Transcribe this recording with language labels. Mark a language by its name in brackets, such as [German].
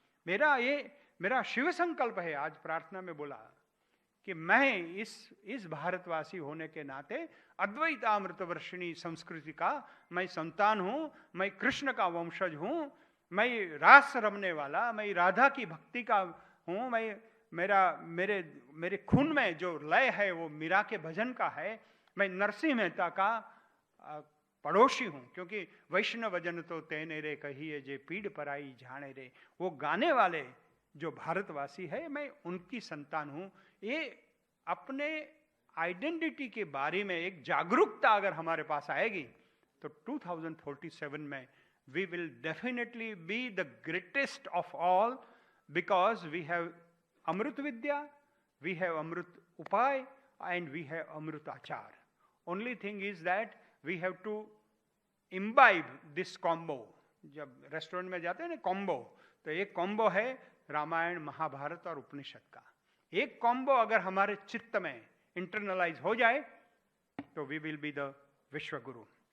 [Hindi] मेरा शिव संकल्प है। आज प्रार्थना में बोला कि मैं इस भारतवासी होने के नाते अद्वैतामृत वर्षिणी संस्कृति का मैं संतान हूं, मैं कृष्ण का वंशज हूं, मैं रास रमने वाला, मैं राधा की भक्ति का हूं, मेरे खून में जो लय है वो मीरा के भजन का है, मैं नरसिंह मेहता का पड़ोसी हूं। क्योंकि वैष्णव जन तो तेने रे कहिए जे पीड़ पराई जाने रे, वो गाने वाले जो भारतवासी है, मैं उनकी संतान हूं। ये अपने आइडेंटिटी के बारे में एक जागरूकता अगर हमारे पास आएगी, तो 2047 में [English] we will definitely be the greatest of all, because we have Amrit Vidya, we have Amrit Upay, and we have Amrit Achar. Only thing is that we have to imbibe this combo. [Hindi] जब restaurant में जाते हैं ना combo, तो एक combo है रामायण, महाभारत और उपनिषद का। एक कॉम्बो अगर हमारे चित्त में इंटरनलाइज हो जाए, तो [English] we will be the [Hindi] विश्व गुरु।